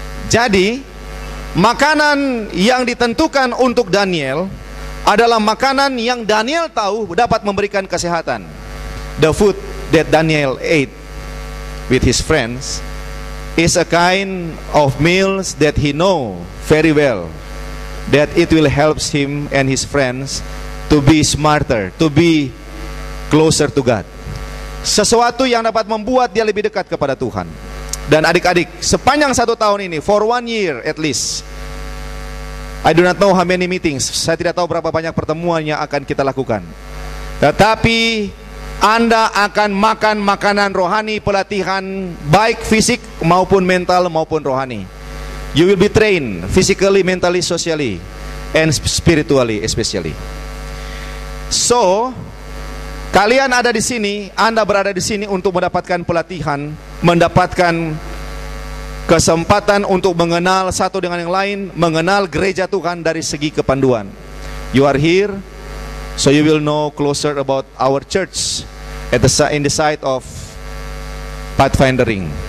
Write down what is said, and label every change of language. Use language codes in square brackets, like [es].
[id] Jadi, makanan yang ditentukan untuk Daniel adalah makanan yang Daniel tahu dapat memberikan kesehatan. [en] The food that Daniel ate with his friends is a kind of meals that he know very well that it will help him and his friends to be smarter, to be closer to God. [id] Sesuatu yang dapat membuat dia lebih dekat kepada Tuhan. Dan adik-adik, sepanjang 1 tahun ini, [en] for 1 year at least, I do not know how many meetings, [id] saya tidak tahu berapa banyak pertemuan yang akan kita lakukan, tetapi Anda akan makan makanan rohani, pelatihan baik fisik maupun mental maupun rohani. [en] You will be trained physically, mentally, socially, and spiritually especially. [id] So, kalian ada di sini, Anda berada di sini untuk mendapatkan pelatihan, mendapatkan kesempatan untuk mengenal satu dengan yang lain, mengenal gereja Tuhan dari segi kepanduan. [en] You are here, so you will know closer about our church in the side of pathfindering.